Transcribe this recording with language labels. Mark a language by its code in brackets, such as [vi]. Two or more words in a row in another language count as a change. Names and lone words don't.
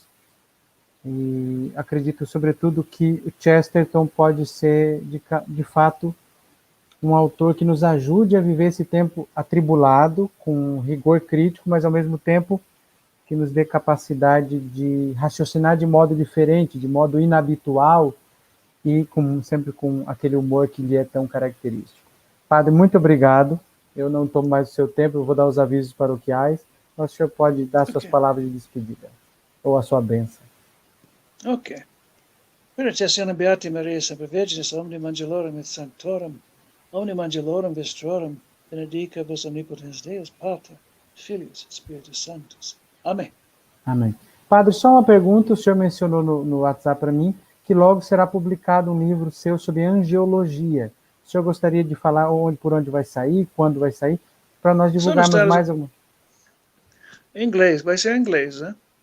[pt] E acredito, sobretudo, que o Chesterton pode ser, de fato, um autor que nos ajude a viver esse tempo atribulado, com rigor crítico, mas, ao mesmo tempo, que nos dê capacidade de raciocinar de modo diferente, de modo inabitual, e sempre com aquele humor que lhe é tão característico. Padre, muito obrigado. Eu não tomo mais o seu tempo, eu vou dar os avisos paroquiais. O senhor pode dar suas palavras de despedida, ou a sua bênção. Ok. [la] Benedictionem Beati Maria Semper Virginis, omnium angelorum et sanctorum, omnium angelorum vestrorum, benedica vos omnipotens Deus, Pater, Filius, Spiritus Sanctus. [pt] Amém. Amém. Padre, só uma pergunta, o senhor mencionou no WhatsApp para mim, que logo será publicado um livro seu sobre angiologia. O senhor gostaria de falar por onde vai sair, quando vai sair, para nós divulgarmos mais alguma? Em inglês, vai ser em inglês, né?